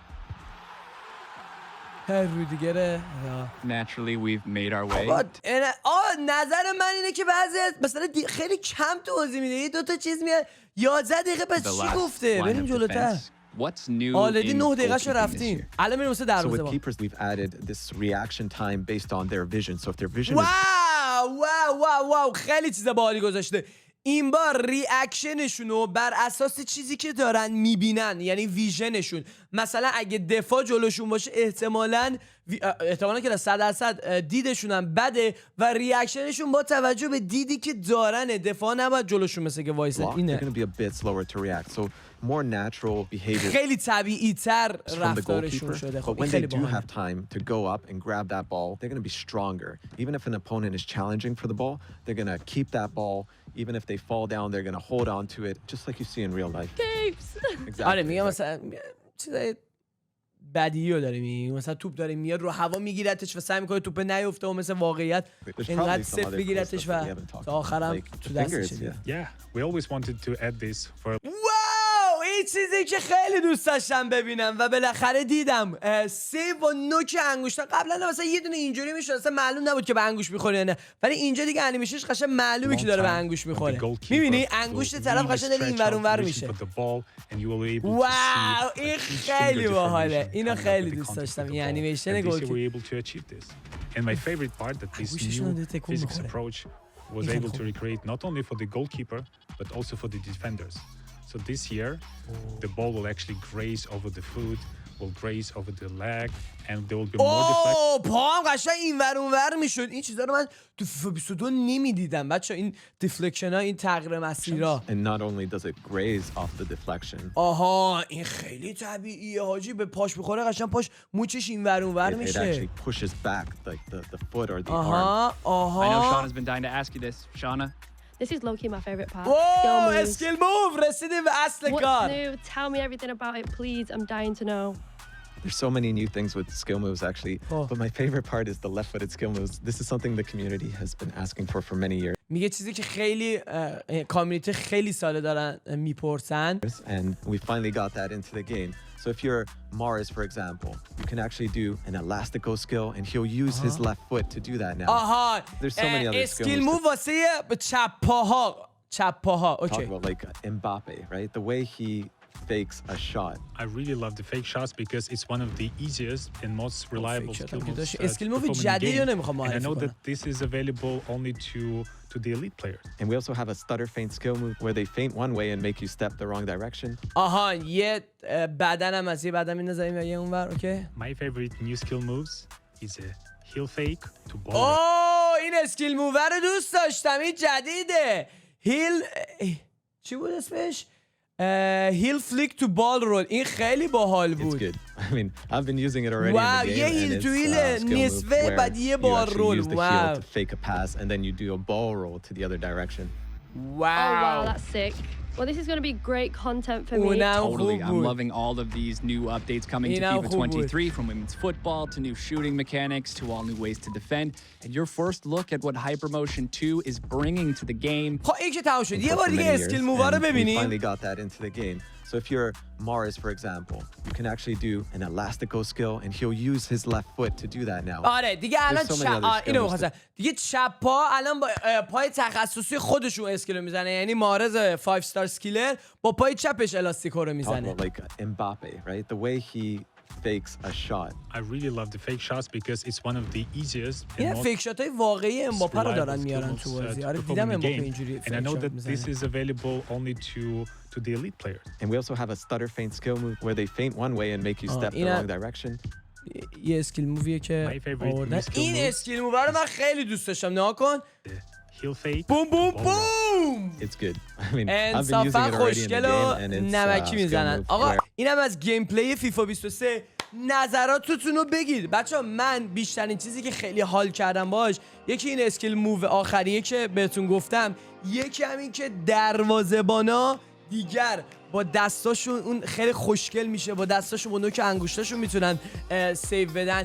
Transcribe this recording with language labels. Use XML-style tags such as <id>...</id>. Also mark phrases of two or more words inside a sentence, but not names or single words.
<fa>رودیگره.</fa> <en>Naturally, we've made our way.</en> <fa>نظر من اینه که بعضی مثلا خیلی کم توضیح میده، یه دو تا چیز میاد 11 دقیقه پس</fa> <en>The</en> <fa>چی</fa> <en>last</en> <fa>گفته؟</fa> <en>line</en> <fa>بریم</fa> <en>of</en> <fa>جلوتر.</fa> <en>defense. What's new</en> <fa>آلردی</fa> <en>in</en> <fa>9 دقیقه شو</fa> <en>goalkeeping this</en> <fa>رفتیم.</fa> <en>year?</en> <fa>الان میریم واسه</fa> <en>So with</en> <fa>دروازه‌بان.</fa> <en>keepers, we've added this reaction time based on their vision. So if their vision is</en> <fa>واو خیلی چیز باحالی گذاشته. این بار ریاکشنشون رو بر اساس چیزی که دارن میبینن، یعنی ویژنشون. مثلا اگه دفاع جلوشون باشه احتمالاً که 100% دیدشون هم بده و ریاکشنشون با توجه به دیدی که دارن دفاع نباید جلوشون مثل که وایسن. اینه</fa> <en>more natural behavior</en> <fa>خیلی طبیعی تر رفتارشون شده.</fa> <en>But when they do have time to go up and grab that ball, they're going to be stronger. Even if an opponent is challenging for the ball, they're going to keep that ball. Even if they fall down, they're going to hold on to it, just like you see in real life. Exactly.</en> <fa>آره میگم مثلا چیزای بدیو داره میگه، مثلا توپ داره میاد رو هوا میگیرتش و سعی میکنه توپ نیفته و مثل واقعیت اینقدر صفر بگیرتش و تا آخرم تو دستش.</fa> <en>Yeah, we always wanted to add this for</en> <fa>این چیزی که خیلی دوست داشتم ببینم و بالاخره دیدم، سیو و نوک انگشتان. قبلا مثلا یه دونه اینجوری میشد، اصلا معلوم نبود که به انگوش میخوره یا نه، ولی اینجا دیگه انیمیشنش قشنگ معلومه که داره به انگوش میخوره. میبینی انگشت طرف قشنگ داره اینور اونور میشه. واو این خیلی باحاله، اینو خیلی دوست داشتم این انیمیشن گولکیپر.</fa> <en>And my favorite part that this new physics approach was able to recreate not only for the goalkeeper but also for the defenders. So this year, the ball will actually graze over the foot, will graze over the leg, and there will be more deflection.</en> <fa>پام قشنگ اینور اونور میشد. این چیزا رو من تو فیفا 22 نمیدیدم بچا، این دیفلکشن ها، این تغییر مسیرها.</fa> <en>And not only does it graze off the deflection.</en> <fa>آها این خیلی طبیعیه حاجی، به پاش بخوره قشنگ پاش موچش اینور اونور میشه.</fa> <en>It actually pushes back like the foot or the arm.</en> <fa>آها</fa> <en>I know Shauna's been dying to ask you this. Shauna? This is low-key my favorite part. Whoa, skill move!</en> <fa>رسیدیم به اصل کار.</fa> <en>What's new? Tell me everything about it, please. I'm dying to know. There's so many new things with skill moves actually, but my favorite part is the left-footed skill moves. This is something the community has been asking for many years.</en> <fa>میگه چیزی که خیلی کامیونیتی خیلی ساله دارن میپرسن.</fa> <en>And we finally got that into the game. So if you're Mars, for example, you can actually do an elastico skill, and he'll use his left foot to do that now. There's so many other skill moves.</en> <fa>move واسه چپ پاها.</fa> <en>Okay. Talk about like Mbappe, right? The way he fakes a shot. I really love the fake shots because it's one of the easiest and most reliable skill moves. skill move</en> <fa>جدیدی رو نمیخوام</fa> <en>And I</en> <fa>معرفی</fa> <en>know</en> <fa>کنم.</fa> <en>that this is available only to the elite players. And we also have a stutter feint skill move where they feint one way and make you step the wrong direction.</en> <fa>آها یه بدن هم از یه بدن می‌نذاریم و یه اونور. اوکی.</fa> <en>My favorite new skill moves is a heel fake to ball.</en> <fa>این</fa> <en>skill mover</en> <fa>رو دوست داشتم، این جدیده. هیل چی بود اسمش؟</fa> <en>heel flick to ball roll.</en> <fa>این خیلی باحال بود.</fa> <en>It's good. I mean, I've been using it already wow, in the game.</en> <fa>یه هیل تو هیل نصفه بعد یه</fa> <en>you</en> <fa>بال</fa> <en>actually</en> <fa>رول.</fa> <en>use the heel to fake a pass and then you do a ball roll to the other direction. Oh wow, that's sick. Well, this is going to be great content for me. Totally. I'm loving all of these new updates coming to FIFA 23, from women's football to new shooting mechanics to all new ways to defend. And your first look at what Hypermotion 2 is bringing to the game.</en> <fa>خب این که تمام شد. یه بار دیگه</fa> <en>skill mover</en> <fa>رو ببینیم.</fa> <en>We finally got that into the game. So if you're Mars, for example, you can actually do an elastico skill, and he'll use his left foot to do that now.</en> <fa>آره دیگه الان اینو می‌خواستم. دیگه چپ پا الان با پای تخصصی خودشون اسکیل میزنه، یعنی مارز 5 star اسکیلر با پای چپش الاستیکو رو میزنه.</fa> <en>Like Mbappe, right? The way he fakes a shot. I really love the fake shots because it's one of the easiest</en> <fa>این</fa> <en>fake shots</en> <fa>واقعی امباپه رو دارن میارن تو بازی. آره دیدم امباپه اینجوری</fa> <en>and I know that this is available only to the elite players. And we also have a stutter feint skill move where they feint one way and make you step the wrong direction.</en> <fa>یه</fa> <en>skill move</en> <fa>که آوردن. این</fa> <en>skill move</en> <fa>رو من خیلی دوست داشتم. نگاه کن.</fa> <en>Heel fake.</en> <fa>بوم بوم بوم.</fa> <en>It's good. I mean, I've been using</en> <fa>انصافا</fa> <en>it already in the</en> <fa>خوشگل و</fa> <en>game and it's</en> <fa>نمکی میزنن. آقا اینم از</fa> <en>game play</en> <fa>فیفا 23. نظراتتون رو بگید بچه‌ها. من بیشترین چیزی که خیلی حال کردم باش، یکی این</fa> <en>skill move</en> <fa>آخریه که بهتون گفتم، یکی همین که دروازه‌بانا دیگر با دستاشون اون خیلی خوشگل میشه، با دستاشون با نوک انگشتاشون میتونن سیو بدن.</fa>